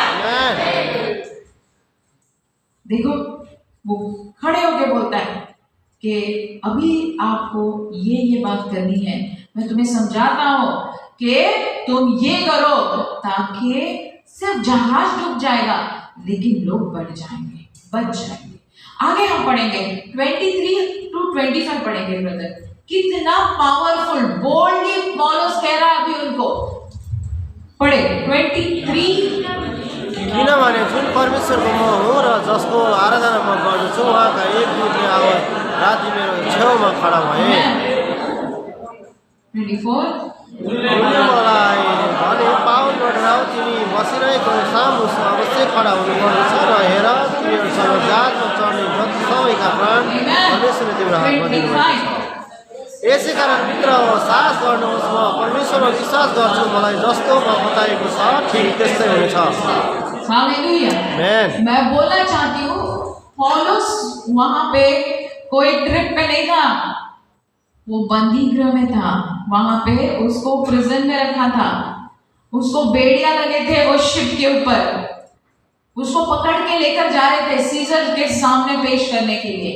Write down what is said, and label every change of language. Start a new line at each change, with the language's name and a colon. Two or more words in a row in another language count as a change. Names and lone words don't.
Hindi: हालेलुया, देखो वो खड़े होके बोलता है कि अभी आपको ये बात करनी है, मैं तुम्हें समझाता हूँ कि तुम ये करो ताकि सिर्फ जहाज डूब जाएगा लेकिन लोग बढ़ जाएंगे, बच जाएंगे। आगे हम पढ़ेंगे 23 to 25 पढ़ेंगे ब्रदर। कितना
English: powerful boldly
Hindi: पौलुस कह रहा है अभी उनको, पढ़े 23।
Nepali: किनभने जुन परमेश्वरको म हुँ र जसको आराधना म गर्दछु उहाँका एक दूतले अब राति मेरो छेउमा खडा भए। 24 उनले मलाई भने, पाउल नडराऊ, तिमी बसिरहेको सामु अवश्य खडा हुनुपर्दछ र हेर तिमीहरूसँग जहाजमा चढ्ने जति सबैका प्राण परमेश्वरले तिम्रो हातमा दिनुभएको छ। यसै कारण मित्र हो, साहस गर्नुहोस्, म परमेश्वरमा विश्वास गर्छु, मलाई जस्तो म बताएको छ ठिक त्यस्तै हुनेछ। हालेलुया। आमेन।
Hindi: मैं बोलना चाहती हूँ पौलुस वहां पे कोई ट्रिप पे नहीं था, वो बंदी गृह में था। वहां पे उसको प्रिजन में रखा था, उसको बेड़ियां लगे थे वो शिप के ऊपर, उसको पकड़ के लेकर जा रहे थे सीजर के सामने पेश करने के लिए।